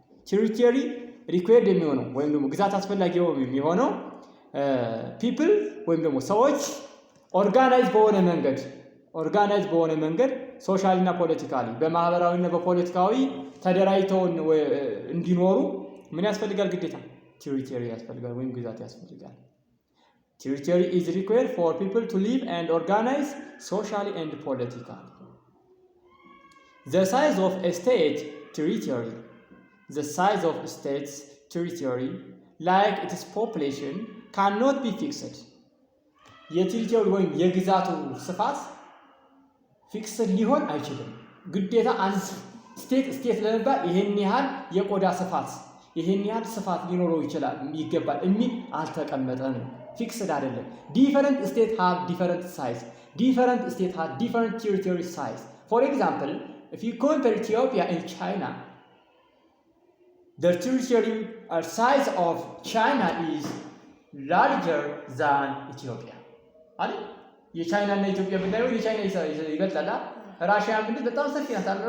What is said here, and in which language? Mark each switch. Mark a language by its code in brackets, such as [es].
[en] territory required [am] የሚሆነው ወይም ደግሞ ግዛት አስፈላጊ የሚሆነው people ወይም ደግሞ ሰዎች ኦርጋናይዝ በሆነ መንገድ ሶሻሊ እና ፖለቲካሊ በማህበራዊ እና በፖለቲካዊ ተደራጅተው እንዲኖሩ ምን ያስፈልጋል? ግዴታ ቴሪቶሪ ያስፈልጋል ወይም ግዛት ያስፈልጋል። [en] Territory is required for people to live and organize socially and politically. The size of a state's territory, like its population, cannot be fixed. [am] የቴሪቶሪ ወይም የግዛቱ ስፋት ፊክስድ ሊሆን አይችልም። ግዴታ አንድ ስቴት ለመባል ይሄን ያህል የቆዳ ስፋት ይሄን ያህል ስፋት ሊኖረው ይገባል የሚል አልተቀመጠም። ፊክስድ አይደለም። ዲፈረንት ስቴት ሃቭ ዲፈረንት ሳይዝ [en] different states have different territory size. For example, if you compare Ethiopia and China, the territory size of China is larger than Ethiopia. [am] አይደል? የቻይና እና ኢትዮጵያ ብናየው የቻይና ይበልጣል። ራሽያ ምንድን በጣም ሰፊ ናት አይደል?